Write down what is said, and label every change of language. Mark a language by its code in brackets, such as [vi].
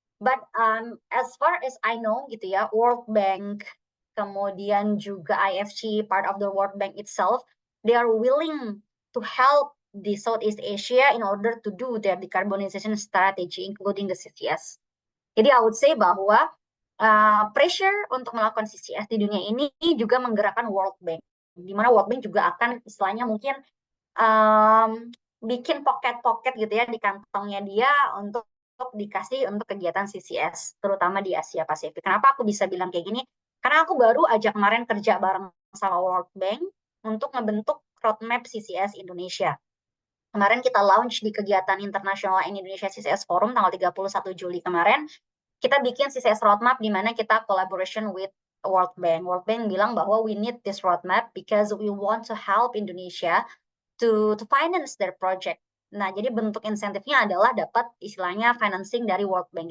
[en] But as far as I know gitu ya, World Bank, kemudian juga IFC, part of the World Bank itself, they are willing to help the Southeast Asia in order to do their decarbonization strategy, including the CCS. [id] Jadi [en] I would say [id] bahwa pressure untuk melakukan CCS di dunia ini juga menggerakkan World Bank, di mana World Bank juga akan istilahnya mungkin bikin pocket-pocket gitu ya di kantongnya dia untuk dikasih untuk kegiatan CCS, terutama di Asia Pasifik. Kenapa aku bisa bilang kayak gini? Karena aku baru aja kemarin kerja bareng sama World Bank untuk ngebentuk roadmap CCS Indonesia. Kemarin kita launch di kegiatan International Indonesia CCS Forum tanggal 31 Juli kemarin. Kita bikin CCS roadmap di mana kita [en] collaboration with [id] World Bank. [en] World Bank [id] bilang bahwa [en] we need this roadmap because we want to help Indonesia to finance their project. [id] Nah, jadi bentuk insentifnya adalah dapat istilahnya financing dari World Bank.